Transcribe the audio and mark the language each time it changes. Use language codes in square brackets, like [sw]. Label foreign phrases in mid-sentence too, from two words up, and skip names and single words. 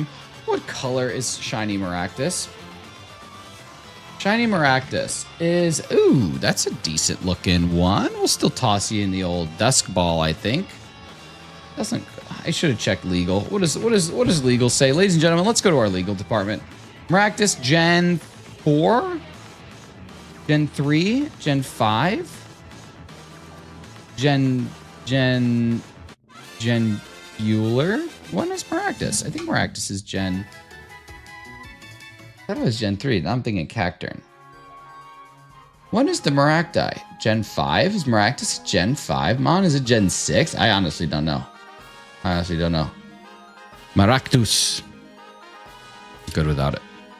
[en] What color is Shiny Maractus? Shiny Maractus is... Ooh, that's a decent looking one. We'll still toss you in the old Dusk Ball, I think. Doesn't... I should have checked legal. What does legal say? Ladies and gentlemen, let's go to our legal department. Maractus Gen 4? Gen 3? Gen 5? Gen Bueller? When is Maractus? I think Maractus is Gen... I thought it was Gen 3. Now I'm thinking Cacturn. When is the Maracti? Gen 5? Is Maractus Gen 5? Mon, is it Gen 6? I honestly don't know. Maractus. Good without it.